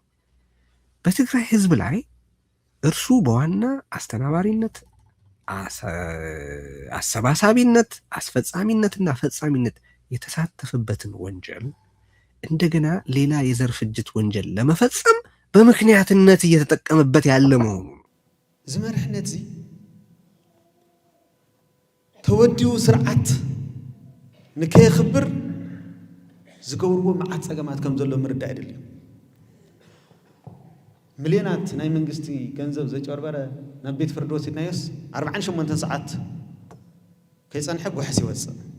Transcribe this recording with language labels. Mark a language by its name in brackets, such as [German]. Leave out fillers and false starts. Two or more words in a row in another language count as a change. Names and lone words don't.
[Amharic] በትግራይ ህዝብ ላይ እርሱ በዋና አስተናባሪነት፣ አሰባሳቢነት፣ አስፈጻሚነትና ፈጻሚነት የተሳተፈበትን ወንጀል እንደገና ሌላ የዘር ፍጅት ወንጀል ለመፈጸም በምክንያትነት እየተጠቀመበት ያለ መሆኑ [Tigrinya] ዝመርሕነት ዚ ተወዲኡ ስርዓት ንከይኽብር ዝገብርዎ መዓት ፀገማት ከም ዘሎ ምርዳእ አይደለም። ሚልዮናት ናይ መንግስቲ ገንዘብ ዘጭበርበረ ናብ ቤት ፍርዲ ወሲድናዮስ 48 ሰዓት ከይፀንሐ ጉሕስ ይወፅእ።